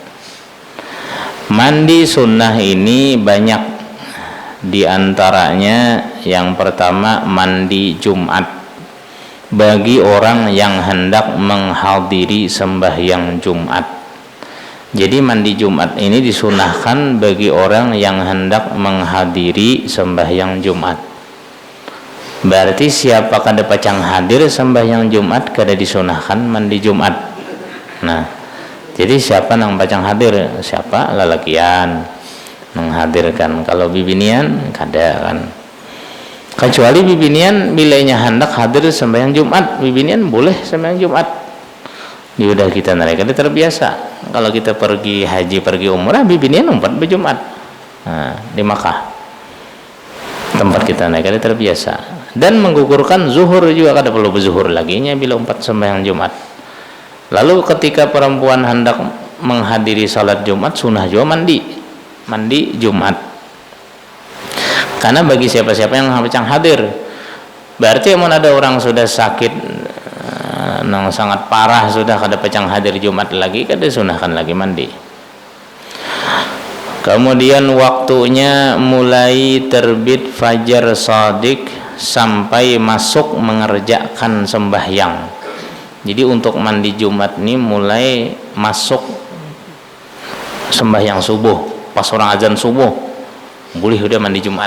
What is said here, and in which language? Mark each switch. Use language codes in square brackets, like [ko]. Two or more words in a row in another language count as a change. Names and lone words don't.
[id] Mandi sunnah ini banyak, di antaranya yang pertama mandi Jumat bagi orang yang hendak menghadiri sembahyang Jumat. Jadi mandi Jumat ini disunahkan bagi orang yang hendak menghadiri sembahyang Jumat. [bjn] Berarti siapa kada pacang hadir sembahyang Jumat kada disunahkan mandi Jumat. Nah, jadi siapa nang pacang hadir? Siapa lalakian menghadirkan. Kalau bibinian kada kan. Kecuali bibinian bilanya hendak hadir sembahyang Jumat, bibinian boleh sembahyang Jumat. [id] Di udah kita mereka terbiasa. Kalau kita pergi haji, pergi umrah, [bjn] bibinian umpat berjumat. Nah, di Makkah. [id] Tempat kita mereka terbiasa. [bjn] Dan menggugurkan zuhur juga kada perlu berzuhur lagi nya bila umpat sembahyang Jumat. [id] Lalu ketika perempuan hendak menghadiri salat Jumat, sunah juga mandi Jumat. [bjn] Karena bagi siapa-siapa yang pacang hadir, berarti mau ada orang sudah sakit nang sangat parah sudah kada pacang hadir Jumat lagi, kada sunahkan lagi mandi. [id] Kemudian waktunya mulai terbit fajar shadiq sampai masuk mengerjakan sembahyang. Jadi untuk mandi Jumat ini mulai masuk sembahyang subuh, pas orang azan subuh boleh udah mandi Jumat.